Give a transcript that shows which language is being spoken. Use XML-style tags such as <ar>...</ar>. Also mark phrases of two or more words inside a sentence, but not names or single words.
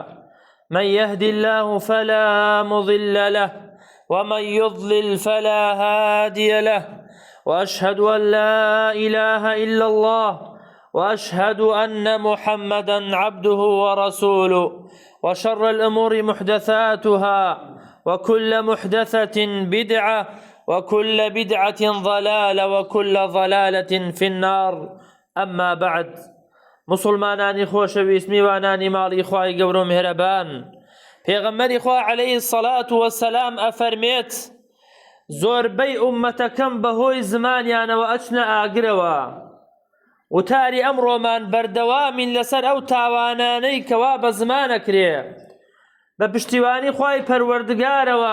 <ar>من يهد الله فلا مضل له ومن يضلل فلا هادي له، وأشهد أن لا إله إلا الله، وأشهد أن محمدا عبده ورسوله. وشر الأمور محدثاتها، وكل محدثة بدعة، وكل بدعة ضلالة، وكل ضلالة في النار. أما بعد،</ar> <ckb>مسلمانانی خۆشەویست میوانانی ماڵی خوای گەورە و میهرەبان، پێغەمبەری خوا</ckb> <ar>عەلەیهی الصەلاة وەسەلام</ar> <ckb>ئەفەرمێت زۆربەی ئوممەتەکەم بەهۆی زمانیانەوە ئەچنە ئاگرەوە. وتاری ئەمڕۆمان بەردەوامین لەسەر ئەو تاوانانەی کەوا بە زمانەکرێ بە پشتیوانی خوای پەروەردگارەوە.</ckb>